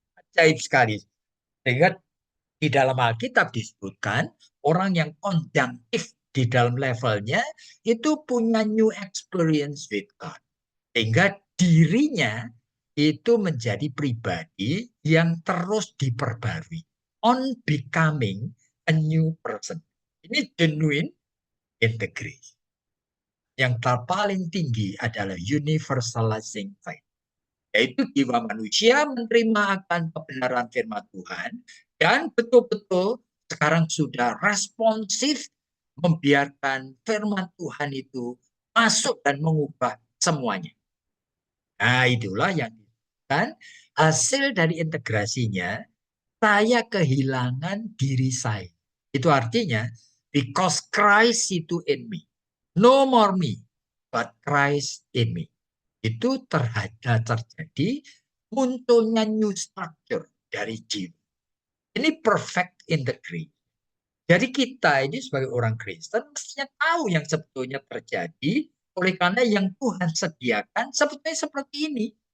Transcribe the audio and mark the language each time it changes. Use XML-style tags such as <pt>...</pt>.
<id>Ajaib sekali. Sehingga di dalam Alkitab disebutkan orang yang konjunktif di dalam levelnya itu punya</id> <en>new experience with God.</en> <id>Sehingga dirinya itu menjadi pribadi yang terus diperbarui.</id> <en>On becoming a new person.</en> <id>Ini genuine integrity. Yang paling tinggi adalah universalizing faith. Yaitu jiwa manusia menerima akan kebenaran firman Tuhan dan betul-betul sekarang sudah responsif membiarkan firman Tuhan itu masuk dan mengubah semuanya. Nah, itulah yang kan hasil dari integrasinya, saya kehilangan diri saya. Itu artinya,</id> <en>because Christ</en> <id>itu</id> <en>in me. No more me, but Christ in me.</en> <id>Itu terjadi munculnya new structure dari jiwa. Ini perfect integrity. Jadi kita ini sebagai orang Kristen mestinya tahu yang sebetulnya terjadi, oleh karena yang Tuhan sediakan sebetulnya seperti ini.</id>